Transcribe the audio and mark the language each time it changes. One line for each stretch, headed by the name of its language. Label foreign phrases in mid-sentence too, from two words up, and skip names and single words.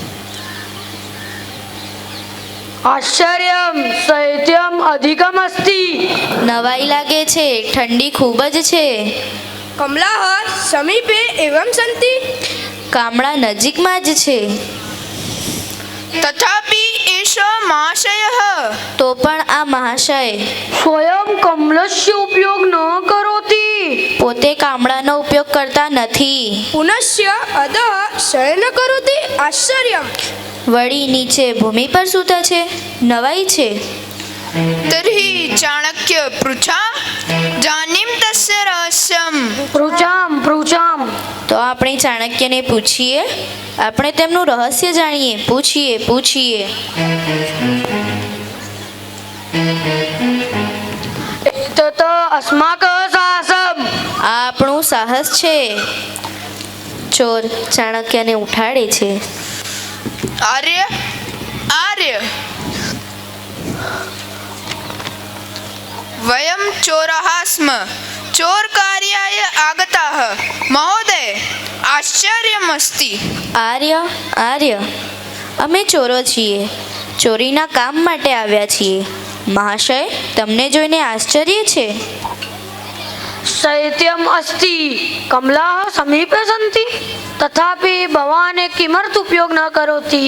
Sanskrit: આશ્ચર્યમ શૈત્યમ અધિકમ અસ્તિ.
Gujarati: નવાઈ લાગે છે, ઠંડી ખૂબ જ છે.
Sanskrit: कमलाः समीपे एवं सन्ति.
Gujarati: કામળા નજીકમાં જ છે.
Sanskrit: तथापि एषः महाशयः.
Gujarati: તો પણ આ મહાશય
Sanskrit: સ્વયં કમલસ્ય ઉપયોગ ન કરોતિ.
Gujarati: પોતે કામળાનો ઉપયોગ કરતા નથી.
Sanskrit: पुनश्च अधः शयन करोति. आश्चर्यम्.
Gujarati: વળી નીચે ભૂમિ પર સૂતા છે, નવાઈ છે.
Sanskrit: तर्हि चाणक्य पृच्छा जानीं तस्य रहस्यम्. પૃછામ.
Gujarati: તો આપણે ચાણક્યને પૂછીએ, આપણે તેમનું રહસ્ય જાણીએ. પૂછીએ.
Sanskrit: એતત અસ્માક સાહસમ.
Gujarati: આ આપણું સાહસ છે. ચોર ચાણક્યને ઉઠાડે છે.
Sanskrit: आर्य वयं चोराः स्म. चोरकार्याय आगताः. महोदय आश्चर्यमस्ति.
Gujarati: આર્ય અમે ચોરો છીએ, ચોરીના કામ માટે આવ્યા છીએ. મહાશય, તમને જોઈને આશ્ચર્ય છે.
Sanskrit: શૈત્યમ અસ્તિ. કમલાः સમીપે સન્તિ. તથાપિ ભવાન કિમર્થ ઉપયોગ ન કરોતિ.